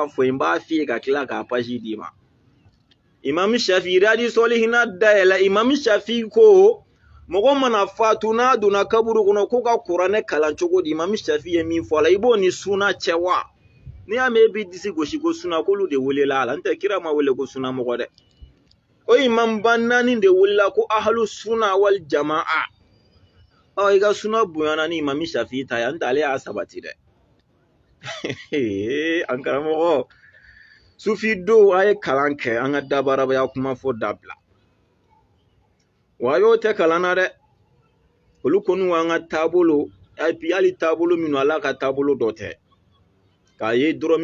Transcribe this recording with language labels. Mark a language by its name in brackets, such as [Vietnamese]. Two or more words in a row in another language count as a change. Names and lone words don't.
[Bambara] fɔ n b'a f'i ye ka tila k'a page d'i ma Imam Shafi Riyadi Solihina dayɛlɛ Imam Shafi ko mɔgɔ mana fatu n'a donna kaburu kɔnɔ ko ka kuranɛ kalan cogo di Imam Shafi ye min fɔ a la i b'o ni suna cɛ wa n'i y'a mɛn i b'i disi gosi ko suna k'olu de welela a la n tɛ kira ma wele ko suna mɔgɔ dɛ o imam ba naani de welela ko [Arabic] أهل السنة والجماعة [Bambara] i ka suna bonyana ni Imam Shafi ta ye n tɛ ale y'a sabati dɛ an karamɔgɔ Sufi do a ye kalan kɛ an ka dabarabaya kuma fɔ dabila wa a y'o tɛ kalan na dɛ olu kɔni an ka taabolo puis hali taabolo minnu ala ka taabolo dɔ tɛ k'a ye dɔrɔn